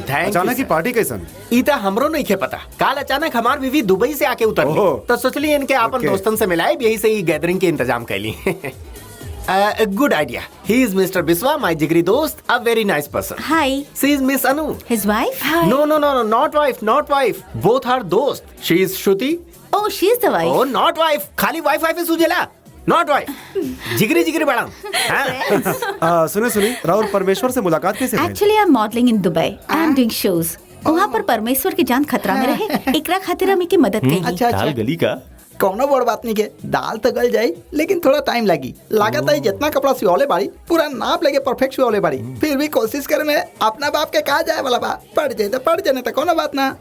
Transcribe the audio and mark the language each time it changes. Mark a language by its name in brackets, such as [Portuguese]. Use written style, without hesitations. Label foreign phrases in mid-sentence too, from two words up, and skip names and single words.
[Bhojpuri] अचानक की पार्टी कैसन? इता हमरो नहीं के पता। काल अचानक हमार बीवी दुबई से आके उतरली, तो सोचली इनके अपन दोस्तन से मिलाए, यही से ही गैदरिंग के इंतजाम कैली। [English] Good idea. He is Mister Biswa, my [Bhojpuri] जिगरी दोस्त, [English] a very nice person. हाय। she is Miss Anu, his wife. no no no, not wife, both are दोस्त। she is Shruti. oh she is the wife. oh not wife, [Bhojpuri] खाली वाइफ है सुजेला, [English] not wife. [Bhojpuri] जिगरी बड़ा। सुने राहुल, परमेश्वर से मुलाकात कैसे हुई? [English] actually I am modeling in Dubai, I am doing shows. [Bhojpuri] वहाँ पर परमेश्वर की जान खतरा में रहे, एकरा खातिर हम की मदद करी। अच्छा दाल गली का कौनो बड़ बात नहीं के, दाल तो गल जाई, लेकिन थोड़ा टाइम लगी। लागत है जितना कपड़ा सिवाले बाड़ी पूरा नाप लेके परफेक्ट सिवाले बाड़ी, फिर भी कोशिश करे में अपना बाप के कहा जाए वाला बात पड़ जाए तो पड़ जाने तो कोनो बात ना।